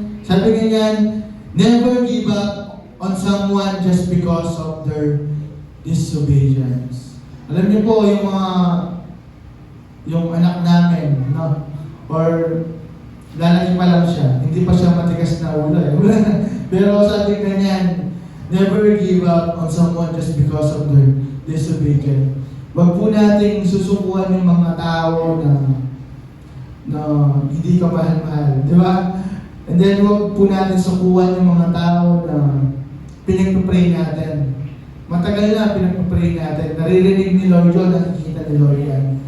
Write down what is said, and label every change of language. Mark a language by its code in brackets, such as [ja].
[tl] Sabi ganyan, [en] never give up on someone just because of their disobedience. [tl] Alam niyo po, yung anak namin, no? Or lalaki pa lang siya, hindi pa siya matigas na ulo eh. Pero sabi ganyan, [en] never give up on someone just because of their disobedience. [tl] Wag po nating susukuan yung mga tao na hindi ka mahal-mahal, di ba? [en] And then [tl] wag po natin sukuan yung mga tao na pinagpapray natin. Matagal na pinagpapray natin. Naririnig ni Lord yun, nakikita ni Lord yan.